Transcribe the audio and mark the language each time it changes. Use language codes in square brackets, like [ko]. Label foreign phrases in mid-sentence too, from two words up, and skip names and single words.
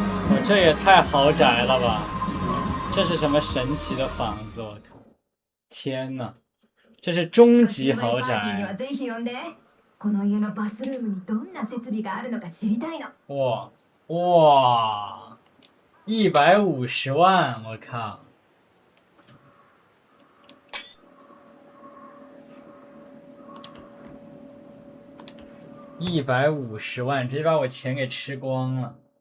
[zh] 我这也太豪宅了吧！这是什么神奇的房子？我靠！天哪，这是终极豪宅！ [ja] この家のバスルームにどんな設備があるのか知りたいの。 [zh] 哇哇，150万！我靠！150万，直接把我钱给吃光了。